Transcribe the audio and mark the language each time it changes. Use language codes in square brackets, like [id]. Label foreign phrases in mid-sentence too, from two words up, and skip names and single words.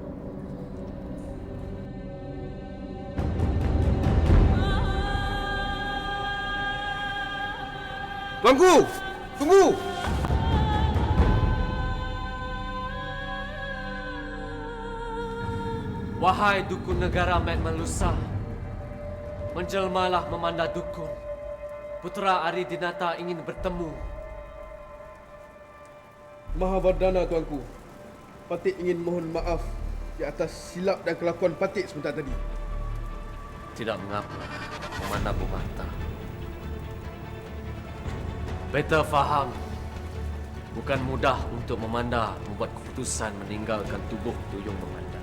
[ms] Tuanku, tunggu! Wahai dukun negara Magmelusa, menjelmalah Memanda dukun. Putera Aridinata ingin bertemu. Mahavardhana tuanku, Patik ingin mohon maaf di atas silap dan kelakuan Patik sebentar tadi. Tidak mengapa, Memanda Bumata. Beta faham bukan mudah untuk Memanda membuat keputusan meninggalkan tubuh Duyung Memanda.